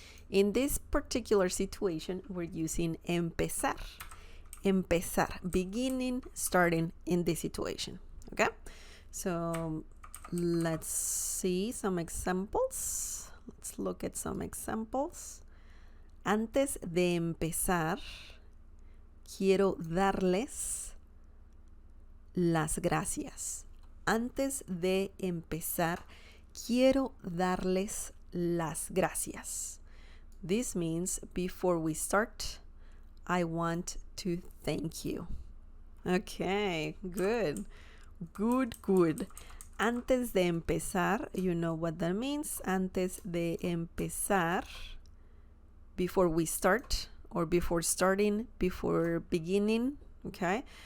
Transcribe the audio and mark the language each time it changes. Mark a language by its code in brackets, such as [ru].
[en] In this particular situation, we're using empezar. Empezar, beginning, starting in this situation. Okay? So let's see some examples. Let's look at some examples. [es] Antes de empezar, quiero darles las gracias. Antes de empezar, quiero darles las gracias. [en] This means before we start, I want to thank you. Okay, good. Good. [es] Antes de empezar, [en] you know what that means. Antes de empezar, before we start, or before starting, before beginning. Okay.